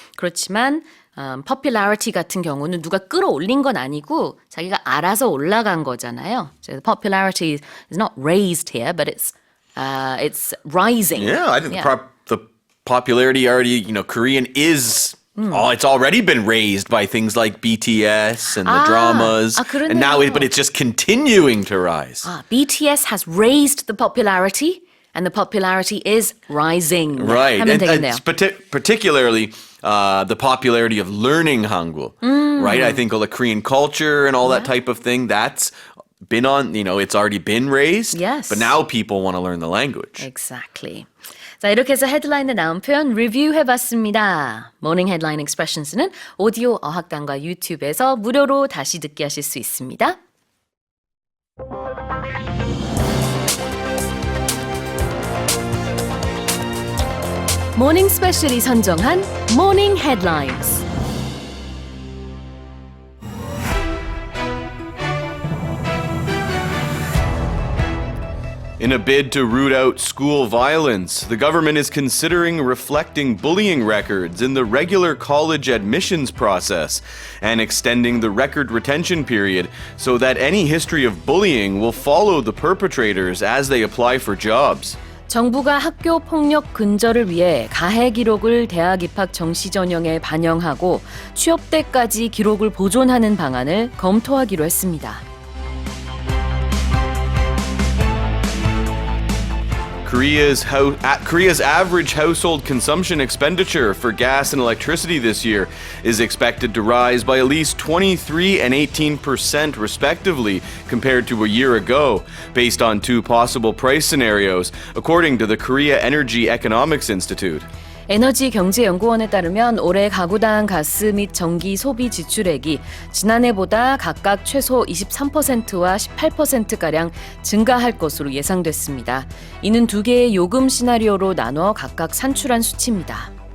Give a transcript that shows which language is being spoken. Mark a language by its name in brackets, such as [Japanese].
[Korean] 그렇지만 popularity 같은 경우는 누가 끌어올린 건 아니고 자기가 알아서 올라간 거잖아요. [English] So the popularity is not raised here, but it's rising. Yeah, I think the popularity already, Korean is... it's already been raised by things like BTS and the dramas. 그러네요. And now but it's just continuing to rise. BTS has raised the popularity and the popularity is rising. Right. [Korean] 하면 [English] And [Korean] 되겠네요. [English] particularly the popularity of learning Hangul. Right? I think all the Korean culture and all that type of thing, that's been on, it's already been raised. Yes. But now people want to learn the language. Exactly. [Korean] 자, 이렇게 해서 헤드라인에 나온 표현 리뷰해봤습니다. 모닝 헤드라인 익스프레션스는 오디오 어학당과 유튜브에서 무료로 다시 듣기 하실 수 있습니다. 모닝스페셜이 선정한 모닝 헤드라인스. [English] In a bid to root out school violence, the government is considering reflecting bullying records in the regular college admissions process and extending the record retention period so that any history of bullying will follow the perpetrators as they apply for jobs. [Korean] 정부가 학교 폭력 근절을 위해 가해 기록을 대학 입학 정시 전형에 반영하고 취업 때까지 기록을 보존하는 방안을 검토하기로 했습니다. [English] Korea's average household consumption expenditure for gas and electricity this year is expected to rise by at least 23% and 18% respectively compared to a year ago, based on two possible price scenarios, according to the Korea Energy Economics Institute. [Korean] 에너지경제연구원에 따르면 올해 가구당 가스 및 전기 소비 지출액이 지난해보다 각각 최소 23%와 18%가량 증가할 것으로 예상됐습니다. 이는 두 개의 요금 시나리오로 나눠 각각 산출한 수치입니다.